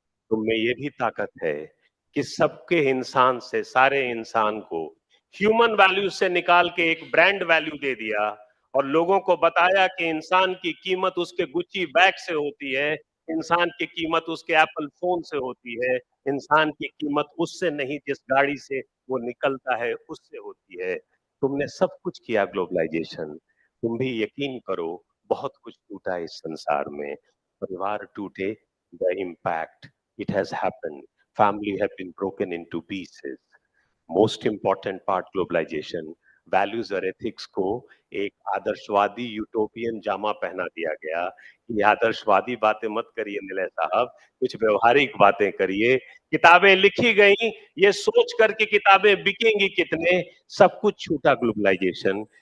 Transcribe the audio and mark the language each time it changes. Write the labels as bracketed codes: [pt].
[hi] तुम में ये भी ताकत है कि सबके इंसान से, सारे इंसान को ह्यूमन वैल्यू से निकाल के एक ब्रांड वैल्यू दे दिया और लोगों को बताया कि इंसान की कीमत उसके गुच्ची बैग से होती है, इंसान की कीमत उसके एप्पल फोन से होती है, इंसान की कीमत उससे नहीं जिस गाड़ी से वो निकलता है उससे होती है। तुमने सब कुछ किया ग्लोबलाइजेशन। तुम भी यकीन करो, बहुत कुछ टूटा इस संसार में। परिवार टूटे, [en] the impact, it has happened. Family have been broken into pieces. Most important part [hi] globalization, values और ethics को एक आदर्शवादी यूटोपियन जामा पहना दिया गया। ये आदर्शवादी बातें मत करिए निलय साहब, कुछ व्यवहारिक बातें करिए। किताबें लिखी गई ये सोच कर कि किताबें बिकेंगी कितने, सब कुछ छूटा ग्लोबलाइजेशन।